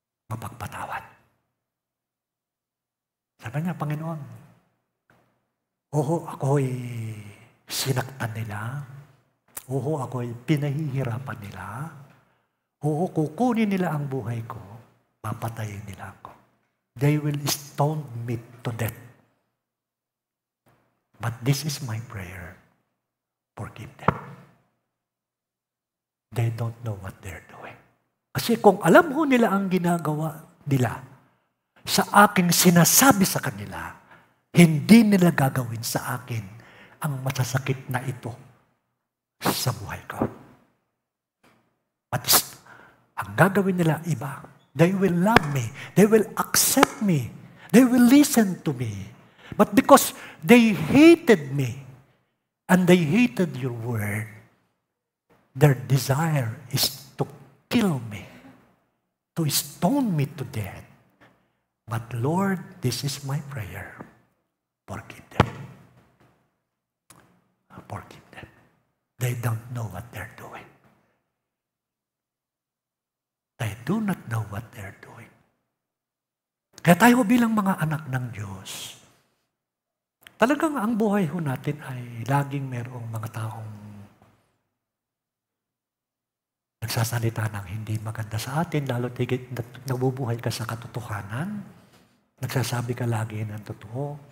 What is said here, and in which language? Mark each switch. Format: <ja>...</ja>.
<tl>Mapagpatawad. Sabi niya, Panginoon, ako'y sinaktan nila. Ako'y pinahihirapan nila. Kukunin nila ang buhay ko. Papatayin nila ako.</tl> <en>They will stone me to death. But this is my prayer. Forgive them. They don't know what they're doing.</en> <tl>Kasi kung alam ho nila ang ginagawa nila, sa aking sinasabi sa kanila, hindi nila gagawin sa akin ang masasakit na ito sa buhay ko. At ang gagawin nila iba.</tl> <en>They will love me. They will accept me. They will listen to me. But because they hated me and they hated your word, their desire is to kill me, to stone me to death. But Lord, this is my prayer. Forgive them. Forgive them. They don't know what they're doing. They do not know what they're doing.</en> <tl>Kaya tayo bilang mga anak ng Diyos, talagang ang buhay ho natin ay laging mayroong mga taong nagsasalita ng hindi maganda sa atin, lalo tigit nabubuhay ka sa katotohanan, nagsasabi ka lagi ng totoo.</tl>